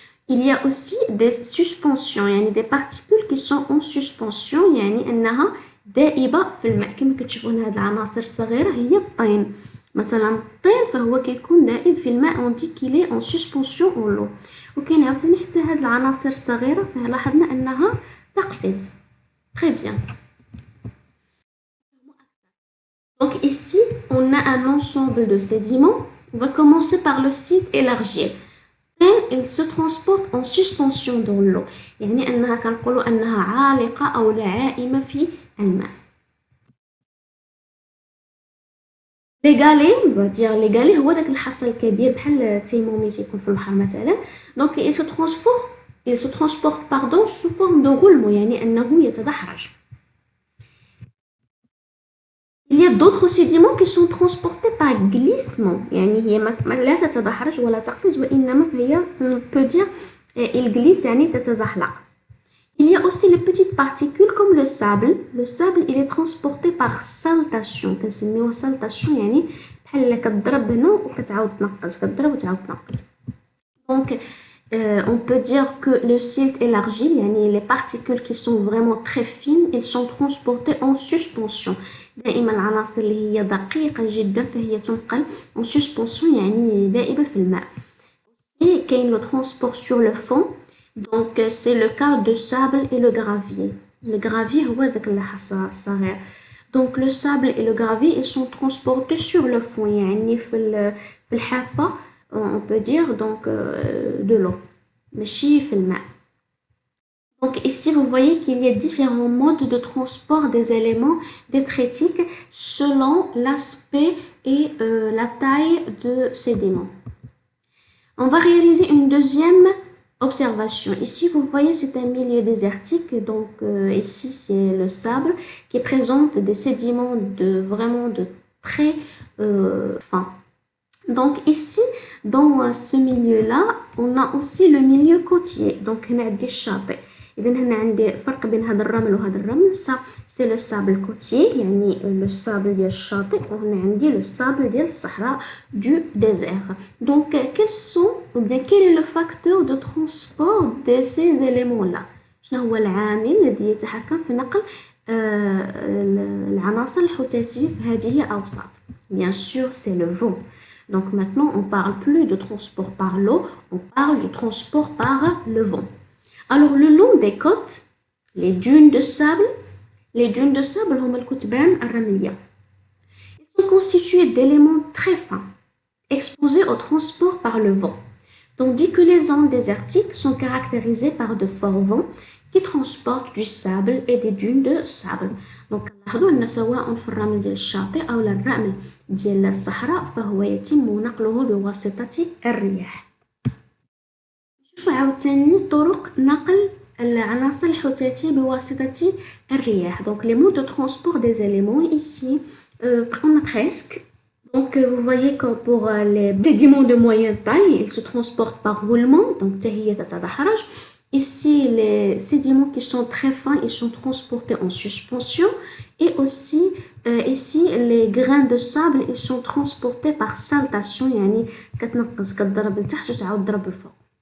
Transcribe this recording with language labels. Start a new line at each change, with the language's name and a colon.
French: Il y a aussi des suspensions, يعني des particules qui sont en suspension,
Arabic: يعني أنها دائبة في الماء. كما كتشوفون هاد العناصر الصغيرة هي الطين. مثلا الطين فهو كيكون دائب في الماء،
French: on dit qu'il est en suspension en l'eau.
Arabic: وكاين عاوتاني حتى هاد العناصر الصغيرة لاحظنا أنها تقفز.
French: Très bien. Donc ici, on a un ensemble de sédiments. On va commencer par le site élargi. Il se transporte en suspension dans l'eau.
Arabic: يعني أنها كنقولوا أنها عالقة أو لا عائمة في الماء.
French: Les galets, on va dire les galets
Arabic: هو داك الحصى الكبير بحال التيموميت يكون في البحر مثلا.
French: Donc il se transporte pardon sous forme de roulement
Arabic: يعني أنه يتدحرج.
French: Il y a d'autres sédiments qui sont transportés par glissement.
Arabic: يعني هي لا تتدحرج ولا تقفز وإنما فهي
French: on peut dire il glisse
Arabic: يعني تتزحلق.
French: Il y a aussi les petites particules comme le sable. Le sable il est transporté par saltation.
Arabic: كنسميوها saltation يعني بحال كتضرب هنا وكتعاود تنقص كتضرب وتعاود تنقص.
French: Donc on peut dire que le silt élargi يعني les particules qui sont vraiment très fines ils sont transportées en suspension.
Arabic: دائما العناصر اللي هي دقيقة جدا فهي تنقل en suspension يعني دائبة في الماء.
French: Et كاين le transport sur le fond. Donc c'est le cas de sable et le gravier.
Arabic: Le gravier هو داك الحصى الصغير.
French: Donc le sable et le gravier ils sont transportés sur le fond
Arabic: يعني في الحافة
French: on peut dire donc de l'eau
Arabic: ماشي في الماء.
French: Donc ici vous voyez qu'il y a différents modes de transport des éléments détritiques selon l'aspect et la taille de sédiments. On va réaliser une deuxième Observation. Ici, vous voyez, c'est un milieu désertique. Donc, ici, c'est le sable qui présente des sédiments vraiment de très fins. Donc, ici, dans ce milieu-là, on a aussi le milieu côtier.
Arabic: Donc, هنا عندي الشاطئ. إذا هنا عندي فرق بين هذا الرمل وهذا الرمل.
French: Ça, c'est le sable côtier, يعني le sable
Arabic: ديال الشاطئ. وهنا عندي
French: le sable
Arabic: ديال الصحراء
French: du désert. Donc, quels sont, ou bien quel est le facteur de transport de ces éléments-là?
Arabic: شنو هو العامل الذي يتحكم في نقل العناصر الحوتاتية في هذه الأوساط؟
French: Bien sûr, c'est le vent. Donc maintenant, on ne parle plus de transport par l'eau, on parle du transport par le vent. Alors, le long des côtes, les dunes de sable,
Arabic: هما الكتبان الرملية.
French: Ils sont constitués d'éléments très fins, exposés au transport par le vent, tandis que les zones désertiques sont caractérisées par de forts vents qui transportent du sable et des dunes de sable.
Arabic: Donc لاحظوا أن سواء في الرمل ديال الشاطئ أو الرمل ديال الصحراء فهو يتم نقله بواسطة الرياح. نشوفوا عاوتاني طرق نقل العناصر الحوتاتية بواسطة الرياح.
French: Donc les modes de transport des éléments ici, on a presque. Donc vous voyez que pour les sédiments de moyenne taille, ils se transportent par roulement.
Arabic: Donc تهي تتدحرج.
French: Ici, les sédiments qui sont très fins, ils sont transportés en suspension. Et aussi, ici, les grains de sable, ils sont transportés par saltation.
Arabic: يعني كتنقص كتضرب لتحت وتعاود تضرب لفوق.